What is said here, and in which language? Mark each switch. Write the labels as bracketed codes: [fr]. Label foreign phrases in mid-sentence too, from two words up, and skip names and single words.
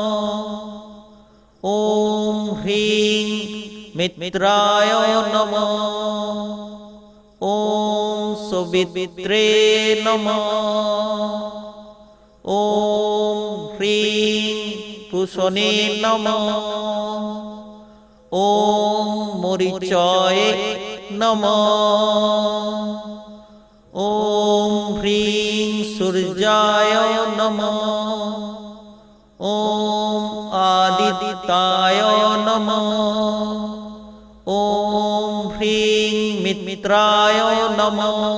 [sa] ॐ ह्रीं मित्राय नमः। ॐ सुवित्रे नमः। ॐ ह्रीं पुसने नमः। ওম মরিচয়ে নমঃ। ওম হ্রিং সূর্যায় নমঃ। ওম আদিত্যায় নমঃ। ওম হ্রিং মিত্রায় নমঃ।